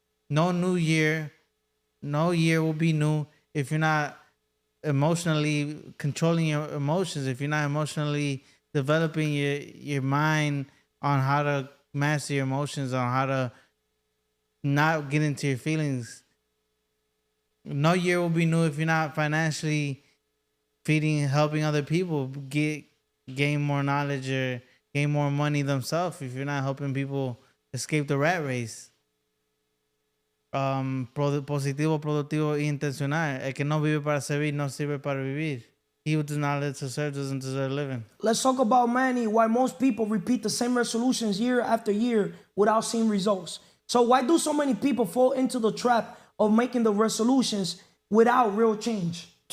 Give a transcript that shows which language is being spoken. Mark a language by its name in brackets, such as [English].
[English] No year will be new if you're not emotionally controlling your emotions, if you're not emotionally developing your mind on how to master your emotions, on how to not get into your feelings. No year will be new if you're not financially helping other people gain more knowledge or gain more money themselves, if you're not helping people escape the rat race. [Spanish] Positivo, productivo y intencional. El que no vive para servir no sirve para vivir. [English] He who does not live to serve doesn't deserve living. Let's talk about why most people repeat the same resolutions year after year without seeing results. So why do so many people fall into the trap of making the resolutions without real change?